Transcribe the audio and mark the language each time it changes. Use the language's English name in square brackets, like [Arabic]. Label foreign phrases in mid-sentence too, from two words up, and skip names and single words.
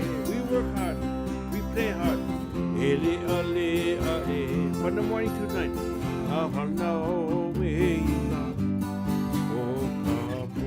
[English] We work hard, we play hard. [Hawaiian] E lea e [English] from the morning to night. [Hawaiian] Hana o meina o kapo.